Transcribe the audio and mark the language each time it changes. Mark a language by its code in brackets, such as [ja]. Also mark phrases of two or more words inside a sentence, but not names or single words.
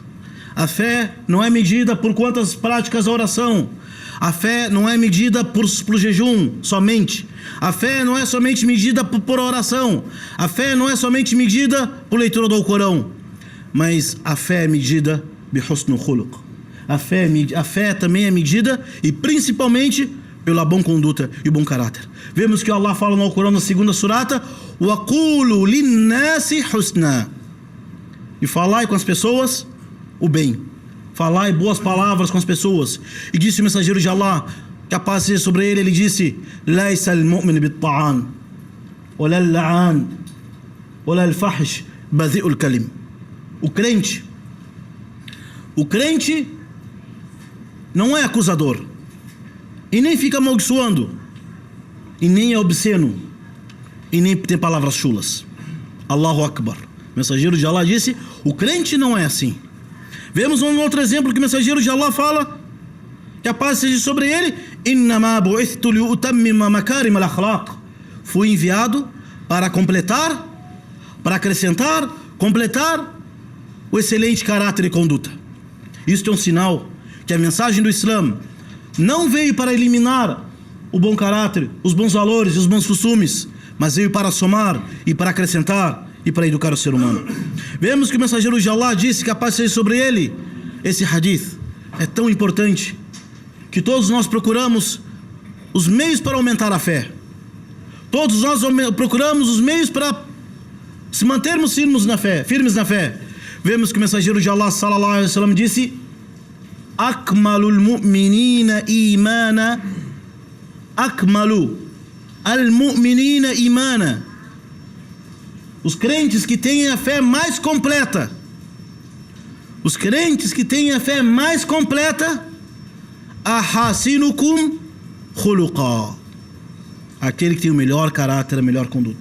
[pt] A fé não é medida por quantas práticas a oração. A fé não é medida por jejum somente. A fé não é somente medida por oração. A fé não é somente medida por leitura do Alcorão. Mas a fé é medida [ar] بحسن الخلق. [pt] A fé também é medida e principalmente pela boa conduta e o bom caráter. Vemos que Allah fala no Alcorão, na segunda surata: [ar] وقولوا للناس حسنا. [pt] E falai com as pessoas o bem. Falai boas palavras com as pessoas. E disse o mensageiro de Allah, que a paz seja sobre ele, ele disse: [ar] ليس المؤمن بالطعان ولا اللعان ولا الفاحش بذيء الكلام. [pt] O crente não é acusador, e nem fica amaldiçoando, e nem é obsceno, e nem tem palavras chulas. [ar] الله أكبر. [pt] O mensageiro de Allah disse: o crente não é assim. Vemos um outro exemplo que o mensageiro de Allah fala, que a paz seja sobre ele: [ar] إنما بعثت لأتمم مكارم الأخلاق. [pt] Fui enviado para completar, para acrescentar, completar o excelente caráter e conduta. Isto é um sinal que a mensagem do Islã não veio para eliminar o bom caráter, os bons valores e os bons costumes, mas veio para somar e para acrescentar e para educar o ser humano. Vemos que o mensageiro de Allah disse, que a paz seja sobre ele, esse hadith é tão importante que todos nós procuramos os meios para aumentar a fé. Todos nós procuramos os meios para se mantermos firmes na fé. Vemos que o mensageiro de Allah [ar] صلى الله عليه وسلم [pt] disse: [ar] أكمل المؤمنين إيمانا أكمل المؤمنين إيمانا. [pt] Os crentes que têm a fé mais completa, [ar] أحاسنكم خلقا, [pt] aquele que tem o melhor caráter, a melhor conduta.